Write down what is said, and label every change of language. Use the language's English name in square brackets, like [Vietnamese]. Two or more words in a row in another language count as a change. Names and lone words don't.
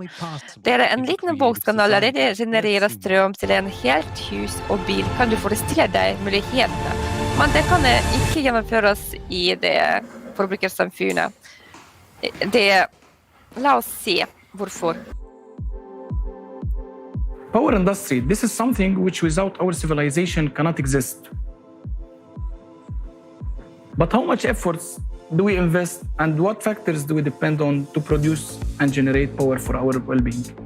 [Norwegian] En liten boks kan allerede generere strøm til en helt hus og bil. Kan du forestille deg mulighetene? Men det kan ikke gjennomføres i det forbrukersamfunnet. La oss se hvorfor. [English] Power industry, this is something which without our civilization cannot exist. But how much efforts do we invest and what factors do we depend on to produce and generate power for our well-being?